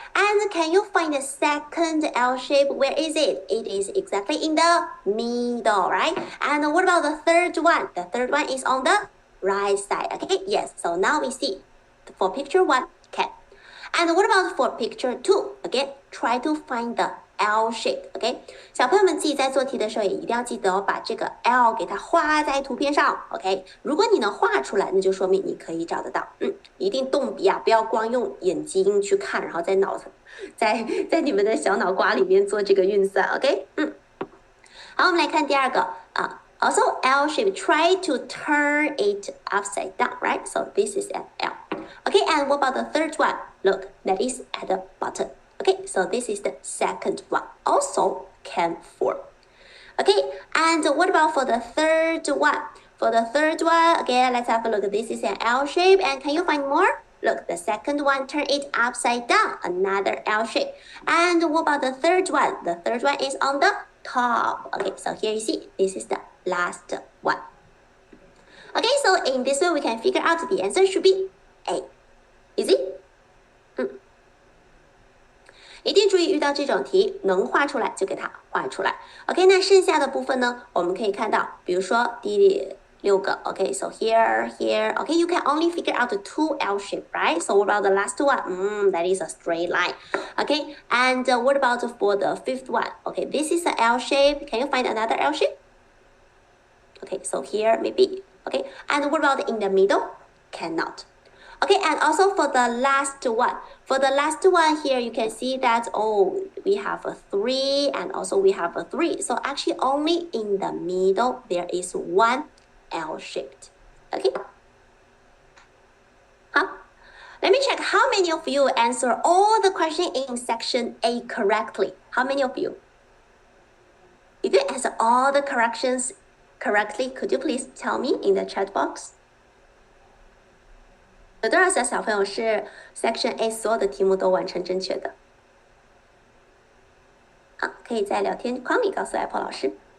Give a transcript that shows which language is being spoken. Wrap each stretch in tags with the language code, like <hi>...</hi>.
<en>And can you find the second L shape? Where is it? It is exactly in the middle, right? And what about the third one? The third one is on the right side. Okay, yes. So now we see for picture 1, can. And what about for picture 2? Again, try to find the L shape.</en> <zh>OK， 小朋友们自己在做题的时候也一定要记得把这个 L 给它画在图片上。 OK， 如果你能画出来，那就说明你可以找得到。一定动笔不要光用眼睛去看，然后在你们的小脑瓜里面做这个运算。</zh> <en>OK，</en> <zh>好，我们来看第二个</zh> <en>Also, L shape, try to turn it upside down, right? So this is an L. Okay, and what about the third one? Look, that is at the bottom. Okay, so this is the second one. Also can form. Okay, and what about for the third one? For the third one, again, let's have a look. This is an L shape, and can you find more? Look, the second one, turn it upside down, another L shape. And what about the third one? The third one is on the top. Okay, so here you see, this is the last one. Okay, so in this way, we can figure out the answer should be A. Easy?</en> <zh>一定注意遇到这种题，能画出来就给它画出来。 OK， 那剩下的部分呢，我们可以看到，比如说第6个。</zh> <en>OK, so here. OK, you can only figure out the 2 L shape, right? So what about the last one? That is a straight line. OK, and what about for the 5th one? OK, this is an L shape. Can you find another L shape? Okay, so here maybe. Okay, and what about in the middle? Cannot. Okay, and also for the last one. For the last one here, you can see that, we have a 3 and also we have a 3. So actually only in the middle, there is 1 L-shaped. Okay. Let me check how many of you answer all the questions in section A correctly? How many of you? If you answer all the corrections correctly, could you please tell me in the chat box?</en> <zh>有多少小朋友是 section A 所有的题目都完成正确的？好，可以在聊天框里告诉 Apple 老师。</zh>